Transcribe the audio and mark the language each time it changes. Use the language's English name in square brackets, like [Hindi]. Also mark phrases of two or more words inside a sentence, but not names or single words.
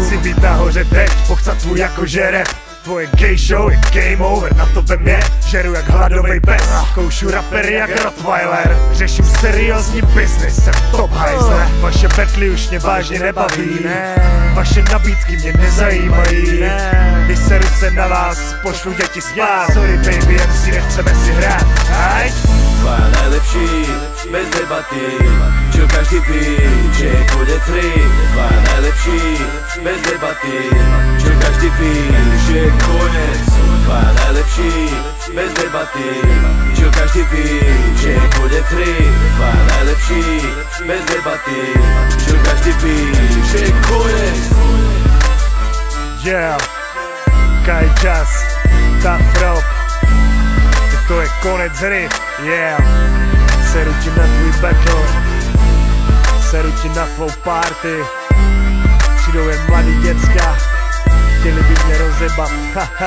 [Czech] Chci být nahoře teď, pochcat tvůj jako žereb. Tvoje [English] gay show [Czech] je [English] game over, [Czech] na to vem je, žeru jak hladovej pes. Koušu rapery jak Rottweiler, řeším seriózní business, jsem top hajzle. Vaše betly už mě vážně nebaví, vaše nabídky mě nezajímají. Když seru se na vás, pošlu děti spát. [English] Sorry baby, MC, [Czech] nechceme si hrát, aj? [Slovak] Dva najlepší, bez debaty, čo každý ví, že je konec hry. Dva najlepší, bez debaty, čo každý ví, že je konec. Dva najlepší, bez debaty, čo každý ví, že je konec hry. Dva najlepší, bez debaty, čo každý ví, že je konec. Yeah, Kaijas, Tough Ropa. [Czech] To je konec hry, yeah. Seru ti na tvůj battle, seru ti na tvou party. Přijdou jen mladý děcka, chtěli by mě rozebat, haha.